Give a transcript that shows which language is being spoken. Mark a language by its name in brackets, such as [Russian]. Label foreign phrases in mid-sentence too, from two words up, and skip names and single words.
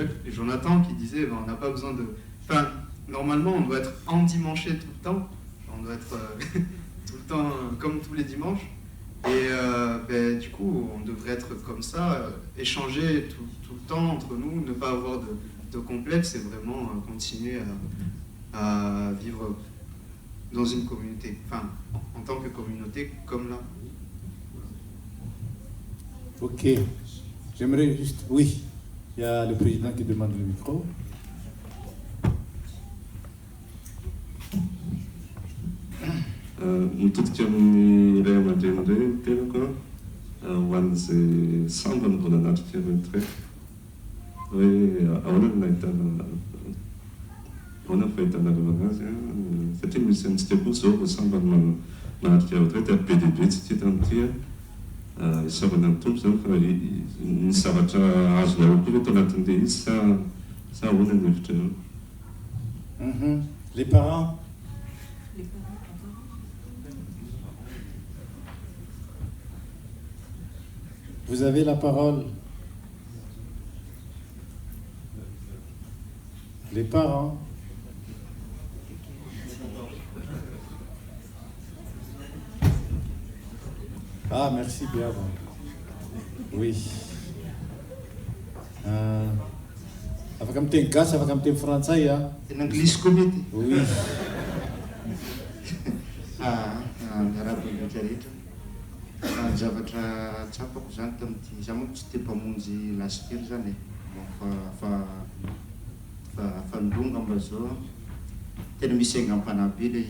[French] Jonathan qui disait, on n'a pas besoin de... Enfin, normalement, on doit être endimanché tout le temps, on doit être tout le temps comme tous les dimanches, et du coup, on devrait être comme ça, échanger tout le temps entre nous, ne pas avoir de complexe, et vraiment continuer à vivre dans une communauté, enfin, en tant que communauté, comme là. Ok. J'aimerais juste... Oui, il y a le président qui demande le micro. [Malagasy] Mitodika amin'ny ray aman-dreny indray tenako ho an'izay sambany mbola anatrika retraite hoe ahoana no nahitana ahoana ny fahitanareo anazy satria misy antsika koa zao vao sambany manatrika retraite ary be dia be tsy tia tamin'ity isavana ny tompo zany fa ny zavatra azonareo koa eto anatin'ilay izy sa ahoana ny hevitrareo? [French] Les parents. Vous avez la parole. Les parents. Ah, merci bien. Oui. [Malagasy] Afaka miteny gasy, afaka miteny frantsay a. En anglisy koa mety. Oui. Miarahaba rehetra rehetra. zavatra tsapako zany tamin'ity za moa tsy te mpamonjy lasitely zany fa ndonga mba zao tena misy aingam-panahy le